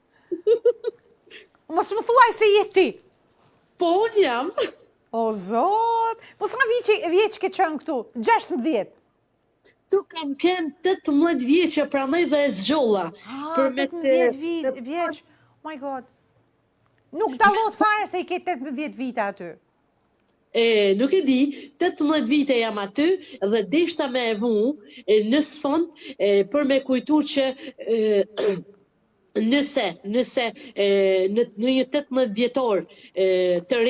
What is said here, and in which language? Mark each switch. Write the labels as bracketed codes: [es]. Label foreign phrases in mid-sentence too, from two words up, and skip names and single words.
[sq] Mos më thuaj se je ti. Po, unë jam. O, zot. Po sa vjeç ke qenë këtu? 16. Tu kam kënë 18 vjeqe, prandaj dhe e zgjolla. 18 vjeç. [en] Oh my god. [sq] Nuk dallot fare se i ke 18 vite aty. Nuk e di, 18 vite jam aty dhe deshta me e vu në sfond për me kujtu që nëse në një 18 vjetor të